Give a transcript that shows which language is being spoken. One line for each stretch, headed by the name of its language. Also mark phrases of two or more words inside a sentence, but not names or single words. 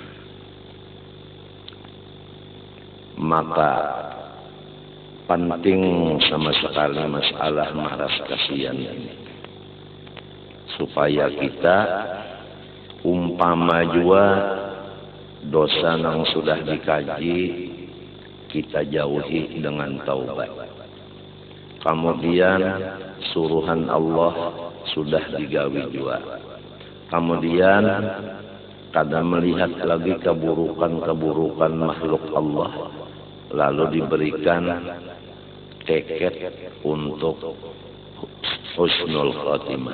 Indonesian: Maka penting sama sekali masalah maras kasihan ini. Supaya kita umpama jua dosa yang sudah dikaji, kita jauhi dengan taubat.
Banjar: Kemudian suruhan Allah sudah digawi jua.
Indonesian: Kemudian kadang melihat lagi keburukan-keburukan makhluk Allah, lalu diberikan tiket untuk
Arabic: حسن الخاتمة.